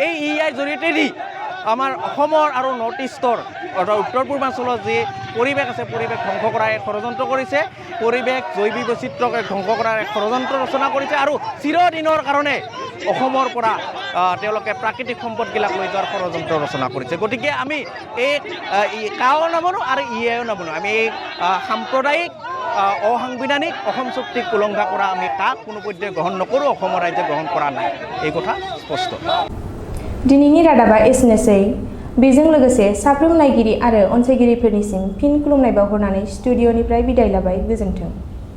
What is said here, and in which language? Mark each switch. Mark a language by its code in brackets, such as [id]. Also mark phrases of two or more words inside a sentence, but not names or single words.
[as] কাৰণ এই EIA জৰিয়তে আমাৰ অসমৰ আৰু নৰ্থ ইষ্টৰ উত্তৰ পূৰ্বাঞ্চলৰ যি পৰিৱেশ আছে পৰিৱেশ ধ্বংস কৰাৰ এক ষড়যন্ত্ৰ কৰিছে, পৰিৱেশ জৈৱ বৈচিত্ৰ্যক ধ্বংস কৰাৰ এক ষড়যন্ত্ৰ ৰচনা কৰিছে আৰু চিৰদিনৰ কাৰণে অসমৰ পৰা তেওঁলোকে প্ৰাকৃতিক সম্পদবিলাক লৈ যোৱাৰ ষড়যন্ত্ৰ ৰচনা কৰিছে। গতিকে আমি এই কাও নামানো আৰু ইয়েও নামানো। আমি এই সাম্প্ৰদায়িক অসাংবিধানিক অসম চুক্তিক উলংঘা কৰা আমি কাক কোনো পধ্যে গ্ৰহণ নকৰোঁ, অসমৰ ৰাজ্যে গ্ৰহণ কৰা নাই, এই কথা স্পষ্ট। [brx] दिनैनि रादाबा एसेनोसै। बेजों लोगोसे साफ्रोम नायगिरि आरो अनसायगिरिफोरनिसिम फिन खुलुमनाय बावहरनानै स्टुडिअनिफ्राय बिदाय लाबाय। गोजोन्थों।